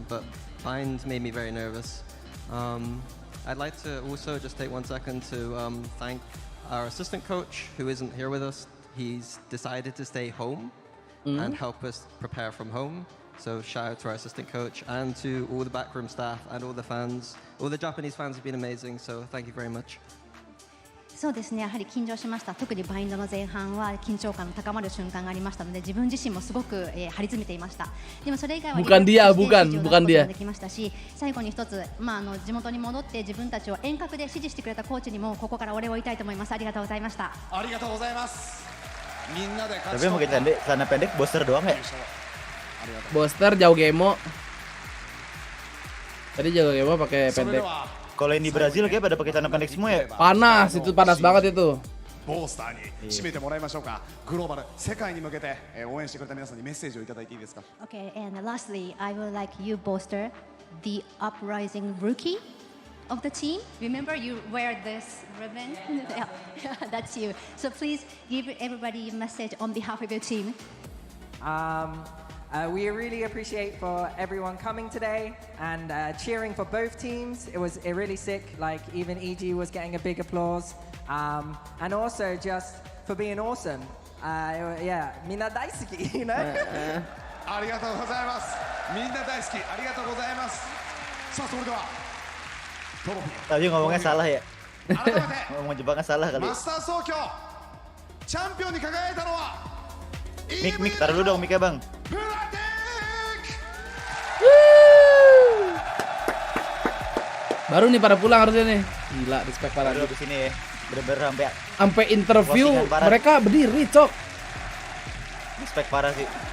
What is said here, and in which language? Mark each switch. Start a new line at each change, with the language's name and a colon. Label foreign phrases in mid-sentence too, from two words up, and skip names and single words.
English: But Binds made me very nervous. I'd like to also just take 1 second to thank our assistant coach who isn't here with us. He's decided to stay home and help us prepare from home. So shout out to our assistant coach and to all the backroom staff and all the fans. All the Japanese fans have been amazing, so thank you very much.
Japanese: そうですね、やはり緊張しました。特にバインドの前半は緊張感の高まる瞬間がありましたので、自分自身もすごく、張り詰めていました。でもそれ以外は
Indonesian: bukan dia
Japanese: できましたし、最後に一つ、地元に戻って自分たちを遠隔で指示してくれたコーチにもここからお礼を言いたいと思います。ありがとうございました。ありがとうございます。みんなで
Indonesian: Tapi yang pakai celana pendek Boster doang ya? Boster jauh gemo. Tadi jauh gemo pakai pendek. Kalau yang di Brazil kayak pada pakai celana pendek semua ya? Panas, itu panas banget itu.
Japanese: ボースターに締めてもらいましょうか。グローバル世界に向けて応援してくれた皆さんにメッセージをいただいていいですか。
English: Okay, and lastly, I would like you, Boster, the uprising rookie of the team. Remember, you wear this ribbon. Yeah, that's you. So please give everybody a message on behalf of your team. We really appreciate for everyone coming today and cheering for both teams. It was really sick. Like even EG was getting a big applause, and also just for being awesome.
Japanese: Yeah, みんな大好き,
English: you know.
Japanese: ありがとうございます。みんな大好き。ありがとうございます。さあそれでは。
Indonesian: Tapi ngomongnya salah ya. Ngomong Jepangnya salah kali.
Japanese: マスター総協チャンピオンに輝いたのは。
Indonesian: Mik, taruh dulu dong mic-nya bang. Baru nih pada pulang harusnya nih. Gila, respect parah di sini ya. Bener-bener sampai interview mereka berdiri, cok. Respect parah sih.